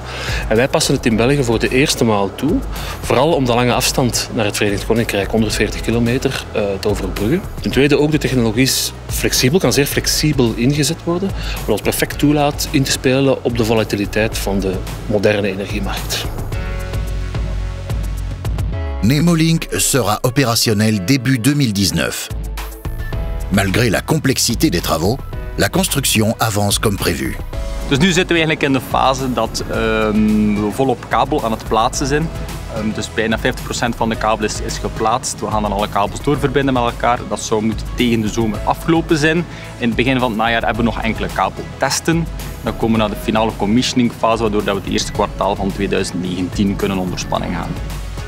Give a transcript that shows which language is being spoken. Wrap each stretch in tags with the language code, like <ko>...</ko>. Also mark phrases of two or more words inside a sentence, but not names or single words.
<nl>En wij passen het in België voor de eerste maal toe, vooral om de lange afstand naar het Verenigd Koninkrijk, 140 kilometer, te overbruggen. Ten tweede ook de technologie is flexibel, kan zeer flexibel ingezet worden, wat ons perfect toelaat in te spelen op de volatiliteit van de moderne energiemarkt.</nl> <fr>Nemolink sera opérationnel début 2019. Malgré la complexité des travaux, la construction avance comme prévu.</fr> <nl>Dus nu zitten we eigenlijk in de fase dat we volop kabel aan het plaatsen zijn. Dus bijna 50% van de kabel is geplaatst. We gaan dan alle kabels doorverbinden met elkaar. Dat zou moeten tegen de zomer afgelopen zijn. In het begin van het najaar hebben we nog enkele kabeltesten. Dan komen we naar de finale commissioningfase, waardoor we het eerste kwartaal van 2019 kunnen onder spanning gaan.</nl>